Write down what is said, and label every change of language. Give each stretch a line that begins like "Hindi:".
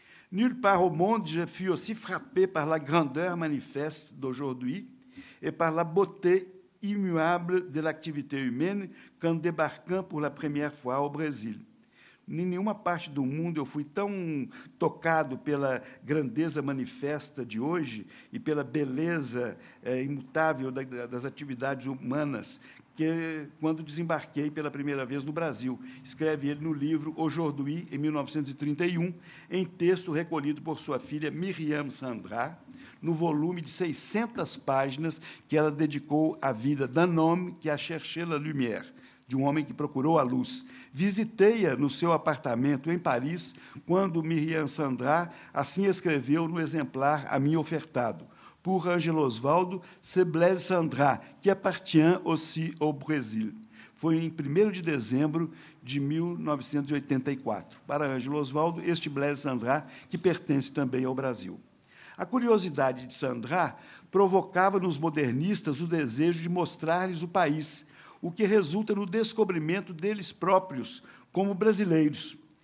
French: Nulle part au monde je fus aussi frappé par la grandeur manifeste d'aujourd'hui et par la beauté immuable de l'activité humaine qu'en débarquant pour la première fois au Brésil.
Portuguese: Em nenhuma parte do mundo eu fui tão tocado pela grandeza manifesta de hoje e pela beleza imutável das atividades humanas que quando desembarquei pela primeira vez no Brasil. Escreve ele no livro Aujourd'hui, em 1931, em texto recolhido por sua filha Myriam Cendrars, no volume de 600 páginas que ela dedicou à vida
French: d'un homme qui a cherché la lumière,
Portuguese: de um homem que procurou a luz. Visitei-a no seu apartamento em Paris, quando Myriam Cendrars assim escreveu no exemplar a mim ofertado.
French: Pour Ângelo Osvaldo, c'est Blaise Cendrars, qui appartient aussi au Brésil.
Portuguese: Foi em 1º de dezembro de 1984. Para Ângelo Osvaldo, este Blaise Cendrars, que pertence também ao Brasil. A curiosidade de Cendrars provocava nos modernistas o desejo de mostrar-lhes o país, o que resulta no descobrimento deles próprios como brasileiros.